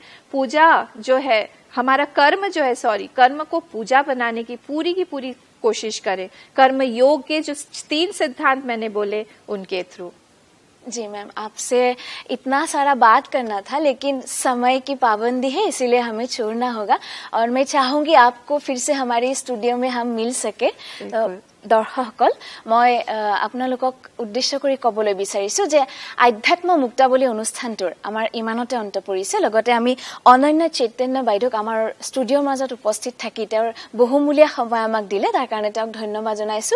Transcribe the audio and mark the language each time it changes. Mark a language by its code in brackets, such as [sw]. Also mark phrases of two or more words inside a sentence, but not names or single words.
[hi] पूजा जो है हमारा कर्म जो है, कर्म को पूजा बनाने की पूरी कोशिश करें। कर्म योग के जो 3 सिद्धांत मैंने बोले उनके थ्रू। जी मैम, आपसे इतना सारा बात करना था लेकिन समय की पाबंदी है, इसीलिए हमें छोड़ना होगा। और मैं चाहूंगी आपको फिर से हमारे स्टूडियो में हम मिल सके। [as] দৰ্শকসকল, মই আপোনালোকক উদ্দেশ্য কৰি ক'বলৈ বিচাৰিছোঁ যে আধ্যাত্ম মুক্তাৱলী অনুষ্ঠানটোৰ আমাৰ ইমানতে অন্ত পৰিছে। লগতে আমি অনন্য চৈতন্য বাইদেউক আমাৰ ষ্টুডিঅ'ৰ মাজত উপস্থিত থাকি তেওঁৰ বহুমূলীয়া সময় আমাক দিলে, তাৰ কাৰণে তেওঁক ধন্যবাদ জনাইছোঁ।